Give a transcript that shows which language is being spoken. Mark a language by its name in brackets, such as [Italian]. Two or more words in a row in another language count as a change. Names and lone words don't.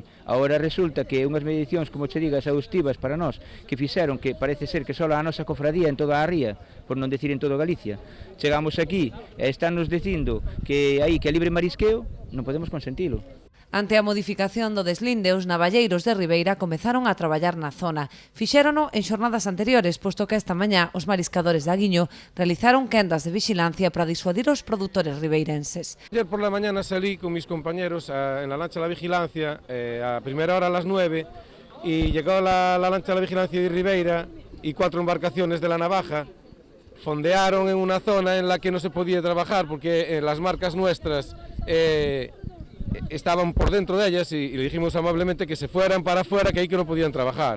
[Galician] Agora resulta que unhas medicións, como che digas, exhaustivas para nós, que fixeron que parece ser que só a nosa cofradía en toda a ría, por non decir en toda Galicia, chegamos aquí e están nos dicindo que aí que é libre marisqueo, non podemos consentilo. Ante a modificación do deslinde, os navalleiros de Ribeira comezaron a traballar na zona. Fixérono en xornadas anteriores, posto que esta mañá os mariscadores de Aguiño realizaron quendas de vigilancia para disuadir os produtores ribeirenses. [Spanish] Ayer por la mañana salí con mis compañeros en la lancha de la vigilancia, a primera hora a las 9, y llegó la lancha de la vigilancia de Ribeira y 4 embarcaciones de la Navaja fondearon en una zona en la que no se podía trabajar porque las marcas nuestras estaban por dentro de ellas y le dijimos amablemente que se fueran para afuera, que ahí que no podían trabajar.